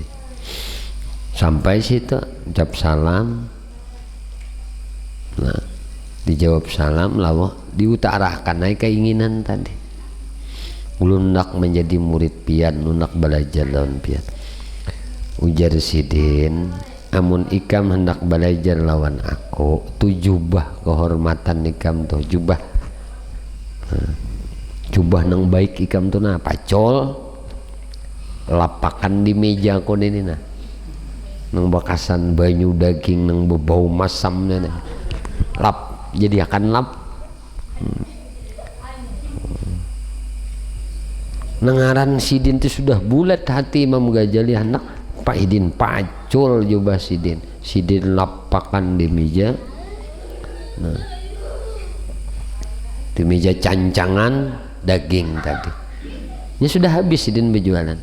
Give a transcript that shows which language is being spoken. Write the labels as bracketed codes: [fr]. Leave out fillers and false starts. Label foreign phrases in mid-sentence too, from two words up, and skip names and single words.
[bjn] Sampai situ ucap salam, nah dijawab salam lawa diutarakan naik keinginan tadi ulun nak menjadi murid pian nak belajar lawan pian. Ujar sidin amun ikam hendak belajar lawan aku tu jubah kehormatan ikam tu jubah nang baik ikam tu na pacol lapakan di meja ko ini na nang bakasan banyu daging nang bebau masam na lap jadi akan lap nangaran sidin tu sudah bulat hati Imam Ghazali hendak Pak Idin pacul jubah sidin lapakan di meja di meja cancangan daging tadi Ya sudah habis sidin berjualan.